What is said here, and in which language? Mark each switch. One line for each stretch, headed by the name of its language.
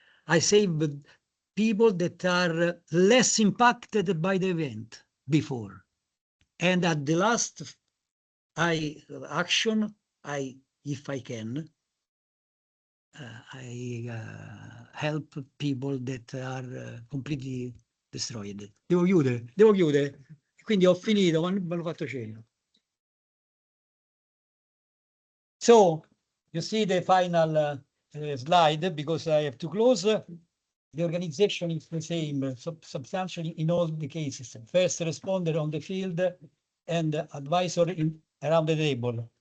English: I save people that are less impacted by the event before. And at the last action, if I can, I help people that are completely destroyed.
Italian: Devo chiudere. Quindi ho finito, ma non ve l'ho fatto cenno.
English: So, you see the final slide, because I have to close. The organization is the same, substantially in all the cases. First responder on the field and advisor around the table.